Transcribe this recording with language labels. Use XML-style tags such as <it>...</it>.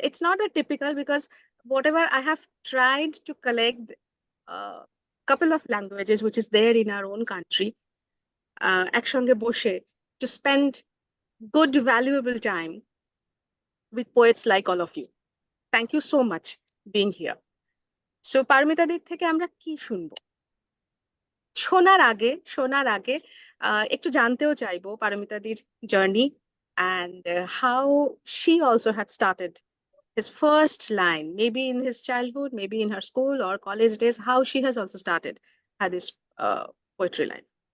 <en>It's not a typical because whatever I have tried to collect a couple of languages which is there in our own country,</en> <bn>একসঙ্গে বসে</bn> <en>to spend good, valuable time with poets like all of you. Thank you so much being here.</en> <bn>So Paromita দিক থেকে আমরা কি শুনবো? শোনার আগে একটু জানতেও চাইবো পারমিতাদির journey</bn> <en>and how she also had started his first line, maybe in his childhood, maybe in her school or college days, how she has also started had this poetry line.</en>